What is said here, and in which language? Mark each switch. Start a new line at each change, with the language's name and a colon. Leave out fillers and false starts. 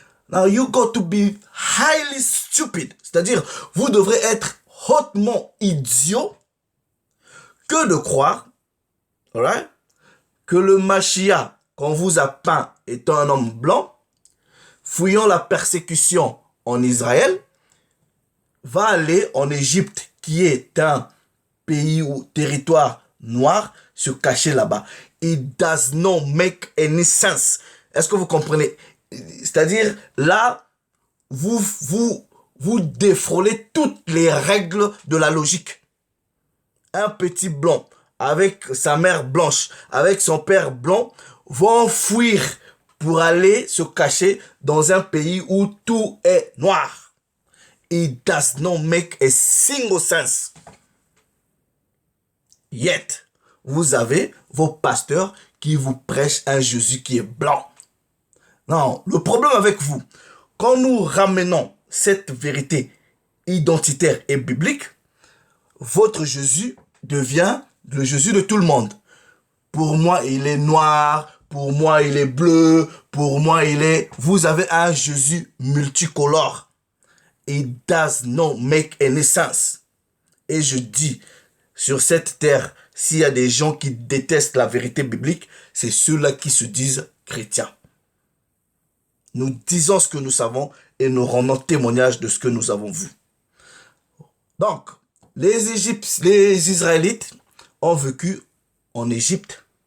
English: Now you got to be highly stupid,
French: c'est-à-dire vous devrez être hautement idiot que de croire, right, que le Mashiach qu'on vous a peint étant un homme blanc, fuyant la persécution en Israël, va aller en Égypte, qui est un pays ou territoire noir, se cacher là-bas.
English: It does not make any sense.
French: Est-ce que vous comprenez? C'est-à-dire, là, vous défrôlez toutes les règles de la logique. Un petit blanc, avec sa mère blanche, avec son père blanc, vont fuir pour aller se cacher dans un pays où tout est noir.
English: It does not make a single sense.
French: Yet, vous avez vos pasteurs qui vous prêchent un Jésus qui est blanc. Non, le problème avec vous, quand nous ramenons cette vérité identitaire et biblique, votre Jésus devient le Jésus de tout le monde. Pour moi, il est noir, pour moi, il est bleu, pour moi, il est... Vous avez un Jésus multicolore.
English: It does not make any sense.
French: Et je dis, sur cette terre, s'il y a des gens qui détestent la vérité biblique, c'est ceux-là qui se disent chrétiens. Nous disons ce que nous savons et nous rendons témoignage de ce que nous avons vu. Donc, les Israélites ont vécu en Égypte.